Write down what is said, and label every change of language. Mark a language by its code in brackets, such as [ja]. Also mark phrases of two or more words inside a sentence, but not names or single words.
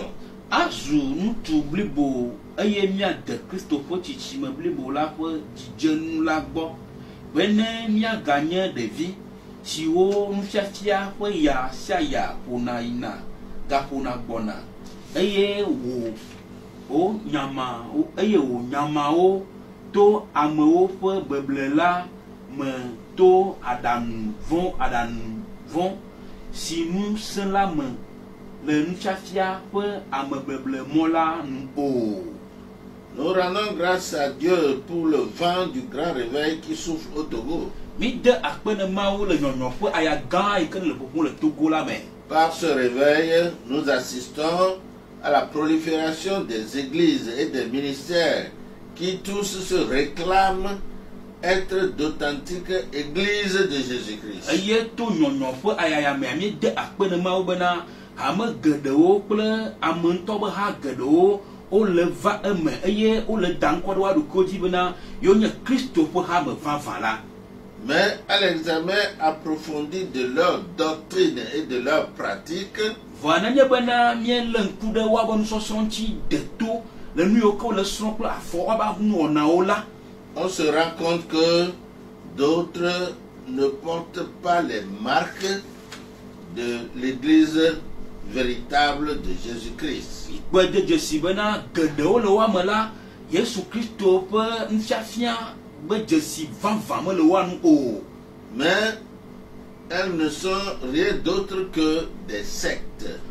[ee] Azu nutu blibo eye miade Kristo ƒe tsitsime blibo la ƒe dzidzenu la gbɔ bene miaganye ɖevi siwo nufiafia ƒe ya sia ya ƒona yina gaƒona gbɔna eye wò nyamawo to amewo ƒe beble la me to aɖaŋu vɔ̃ si ŋusẽ la me le nufiafia ƒe amebeble mɔ la nu o. [fr] Nous rendons grâce à Dieu pour le vent du grand réveil qui souffle au Togo. [ee] Mi de akpe ne Mawu le nyɔnyɔ ƒe aya gã yi ke le ƒoƒom le Togo la me. [fr] Par ce réveil, nous assistons à la prolifération des églises et des ministères qui tous se réclament être d'authentiques églises de Jésus-Christ. [ee] Eye to nyɔnyɔ ƒe ayaya mea mi de akpe ne Mawu bena ame geɖewo kple ame ŋutɔ be ha geɖewo wole va eme eye wole da ŋkɔ ɖe wa ɖokuiwo dzi bena yewo nye Kristo ƒe hame vavã la. [fr] Mais à l'examen approfondi de leur doctrine et de leur pratique, [ee] vɔa nenye bena míele ŋku ɖe woabe nusɔsrɔ̃ ŋuti de to le nu yiwo ke wole srɔ̃ kple afɔ woabe nuwɔnawo la, [fr] on se rend compte que d'autres ne portent pas les marques de l'Église véritable de Jésus-Christ. Mais elles ne sont rien d'autre que des sectes.